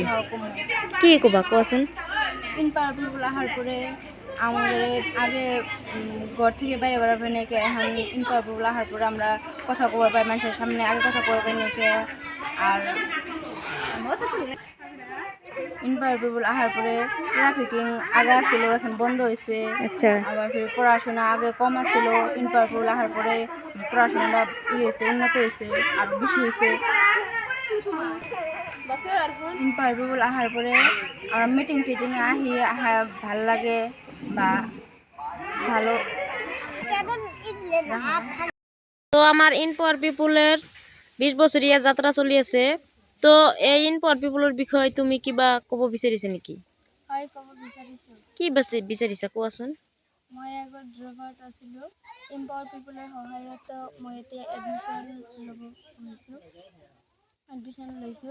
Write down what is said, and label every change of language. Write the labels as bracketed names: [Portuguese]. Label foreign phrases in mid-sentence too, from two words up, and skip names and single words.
[Assamese] কি ক'বা কোৱাচোন? [Bangla] ইন পাওয়ার পিপুল আসার পরে আমাদের আগে ঘর থেকে বাইরে বেড়াবে নাকি, এখন ইন পাওয়ার পিপুল আসার পরে আমরা কথা কবার পাই মানুষের সামনে, আগে কথা কবার পাই নাকি। আর ইনপাওয়ার পিপল আসার পরে ট্রাফিকিং আগে ছিল, এখন বন্ধ হয়েছে। আচ্ছা আবার ফির পড়াশোনা আগে কম ছিল, ইনপাওয়ার পিপল আসার পরে পড়াশোনাটা হয়েছে, উন্নত হয়েছে, আরও বেশি হয়েছে। ইনপাওয়ার পিপল আসার পরে আমার মিটিং টিটিংয়ে ভাল লাগে বা ভালো। [Assamese] তো আমার ইন পাওয়ার পিপুলের 20 বছৰীয়া যাত্ৰা চলি আছে। তো এই ইন পাওয়ার পিপুলৰ বিষয়ে তুমি কিবা ক'ব বিচাৰিছা নেকি? হয়, ক'ব বিচাৰিছোঁ। কি বিচাৰিছা কোৱাচোন? মই আগত [English] drop out [Assamese] আছিলোঁ। ইম্পাৱাৰ পিপলৰ সহায়ত মই এতিয়া এডমিশ্যন লৈছোঁ।